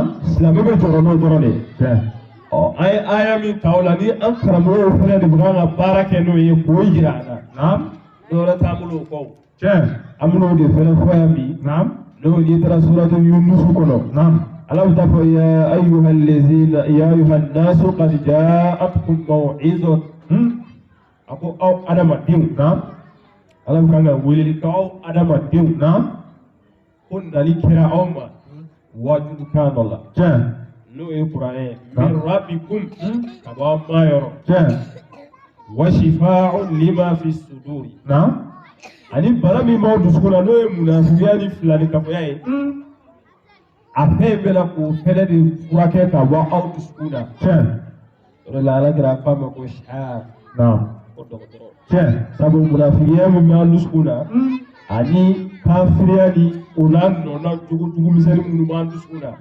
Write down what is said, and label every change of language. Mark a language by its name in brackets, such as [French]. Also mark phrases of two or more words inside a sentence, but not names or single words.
[Bambara] silamɛ bɛ jɔrɔ n'o dɔrɔn de ye an ye aya min ta o la ni an karamɔgɔw fana de bɛ kan ka baara kɛ n'o ye k'o yira an na dɔwɛrɛ t'an bolo o kɔ an bɛn'o de fana fɔ yan bi n'o n'i taara suratu Yunusu kɔnɔ Ala bɛ taa fɔ [Arabic] يا أيها الناس قد جاءتكم موعظة [Bambara] a ko aw adamadenw Ala bɛ kan ka weleli kɛ aw adamadenw ko nali kɛra aw ma wajibu kan dɔ la n'o ye kuranɛ ye [Arabic] من ربكم [Bambara] ka bɔ aw ma yɔrɔ [Arabic] وشفاء لما في الصدور. [Bambara] Naam. Ani bala min b'aw dusukun na n'o ye munafigiya ni filanikafoya ye. A fɛn bɛɛ la k'o fɛnɛ de furakɛ ka bɔ aw dusukun na. Tiɲɛ. O de la Alakira k'a ma ko shihab. Naam. Ko dɔgɔtɔrɔ. Tiɲɛ. Sabu munafigiya min b'an dusukun na. Ani kafiriya ni o n'a nɔna jugu misɛnnin minnu b'an dusukun na.